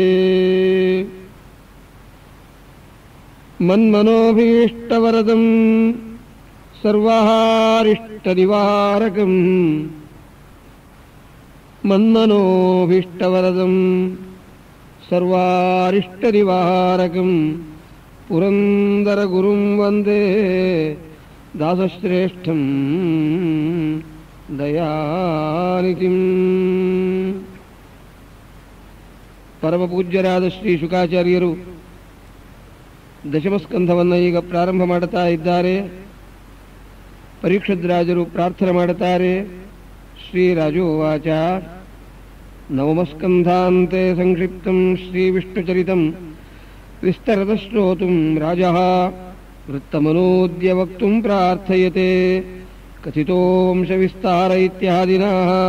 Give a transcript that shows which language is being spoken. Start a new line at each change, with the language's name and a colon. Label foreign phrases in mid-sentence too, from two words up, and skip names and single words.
Sanskrit: ಮನ್ಮನೋಭೀಷ್ಟವರದಂ ಸರ್ವಾರಿಷ್ಟನಿವಾರಕಂ ಮನ್ಮನೋಭೀಷ್ಟವರದಂ ಸರ್ವಾರಿಷ್ಟನಿವಾರಕಂ ಪುರಂದರಗುರುಂ ವಂದೇ ದಾಸಶ್ರೇಷ್ಠಂ ದಯಾನಿಧಿಂ.
Kannada: ಪರಮಪೂಜ್ಯರಾದ ಶ್ರೀ ಶುಕಾಚಾರ್ಯರು ದಶಮಸ್ಕಂಧವನ್ನು ಈಗ ಪ್ರಾರಂಭ ಮಾಡುತ್ತಾ ಇದ್ದಾರೆ. ಪರೀಕ್ಷದ್ರಾಜರು ಪ್ರಾರ್ಥನೆ ಮಾಡುತ್ತಾರೆ.
Sanskrit: ಶ್ರೀರಾಜೋವಾಚ ನವಮಸ್ಕಂಧಾಂತೆ ಸಂಕ್ಷಿಪ್ತಂ ಶ್ರೀ ವಿಷ್ಣುಚರಿತಂ ವಿಸ್ತರತ ಶ್ರೋತುಂ ರಾಜಃ ವೃತ್ತಮನೋದ್ಯ ವಕ್ತುಂ ಪ್ರಾರ್ಥಯತೆ ಕಥಿತೋ ವಂಶವಿಸ್ತಾರ ಇತ್ಯಾದಿನಃ.